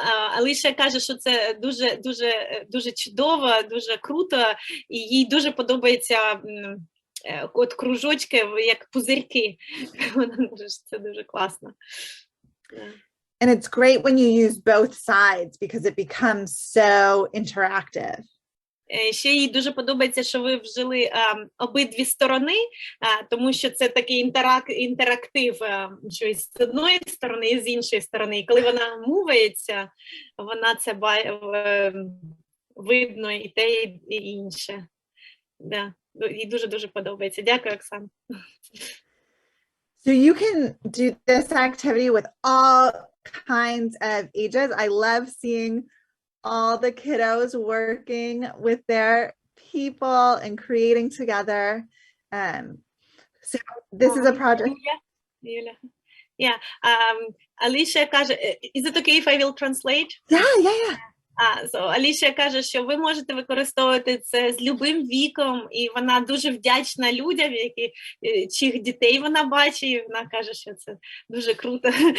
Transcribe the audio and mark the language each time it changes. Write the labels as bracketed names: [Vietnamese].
[Ukrainian] Аліша каже, що це дуже чудово, дуже круто, і їй дуже подобається от кружочки, як пузирки. Це дуже класно. [English] And it's great when you use both sides because it becomes so interactive. [Ukrainian] Ще їй дуже подобається, що ви вжили обидві сторони, тому що це такий інтерактив, що і з одної сторони, і з іншої сторони. І коли вона мовиться, вона це видно і те, і інше. Да. Їй дуже-дуже подобається. Дякую, Оксана. [English] So you can do this activity with all kinds of ages. I love seeing all the kiddos working with their people and creating together. So this is a project. Юля. Yeah. Alicia [Ukrainian] каже, [English] is it okay if I will translate? Yeah. [Ukrainian] So Alicia каже, що ви можете використовувати це з любим віком, і вона дуже вдячна людям, чиїх дітей вона бачить, і вона каже, що це дуже круто.